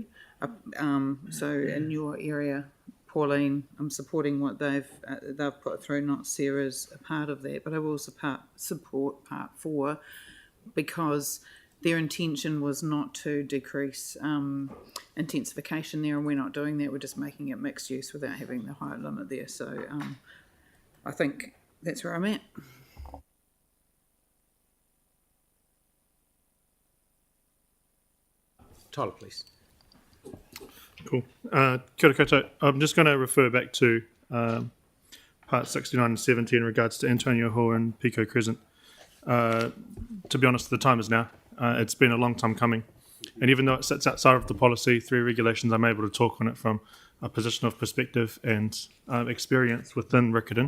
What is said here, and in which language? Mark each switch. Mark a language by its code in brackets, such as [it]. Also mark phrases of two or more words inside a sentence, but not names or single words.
[en] So in your area, Pauline, I'm supporting what they've put through, not Sarah's a part of that, but I will support part 4, because their intention was not to decrease intensification there, and we're not doing that. We're just making it mixed use without having the height limit there. So I think that's where I'm at. Tyler, please. Cool. [mi] Kia ora koutou. [en] I'm just going to refer back to part 69 and 70 in regards to Antonio Hall and Pico Crescent. To be honest, the time is now. It's been a long time coming. And even though it sits outside of the policy, through regulations, I'm able to talk on it from a position of perspective and experience within Riccarton.